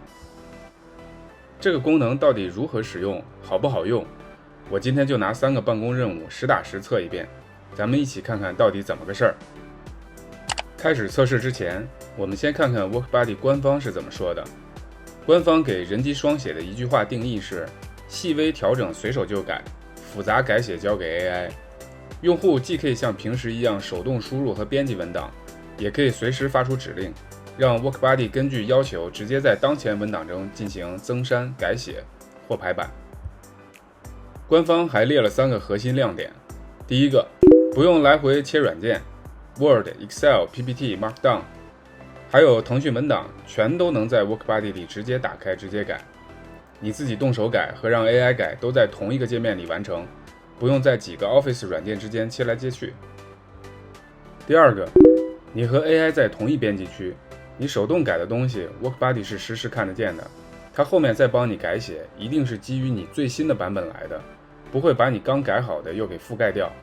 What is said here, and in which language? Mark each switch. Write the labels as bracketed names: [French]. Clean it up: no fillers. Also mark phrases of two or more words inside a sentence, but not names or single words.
[Chinese] 这個功能到底如何使用，好不好用？我今天就拿3個辦公任務實打實測一遍，咱們一起看看到底怎麼個事兒。開始測試之前，我們先看看 WorkBuddy 官方是怎麼說的。官方給人機雙寫的一句話定義是：細微調整隨手就改，複雜改寫交給 AI。用戶既可以像平時一樣手動輸入和編輯文檔，也可以隨時發出指令，讓 WorkBuddy 根據要求直接在當前文檔中進行增刪、改写或排版。官方還列了3個核心亮點。第一個，不用來回切軟件 ，Word、Excel、PPT、Markdown， 還有腾讯文檔，全都能在 WorkBuddy 裡直接打開、直接改。你自己動手改和讓 AI 改都在同一個界面裡完成，不用在幾個 Office 軟件之間切來切去。第二個，你和 AI 在同一編輯區，你手動改的東西 WorkBuddy 是實時看得見的，它後面再幫你改寫，一定是基于你最新的版本来的，不會把你剛改好的又給覆蓋掉。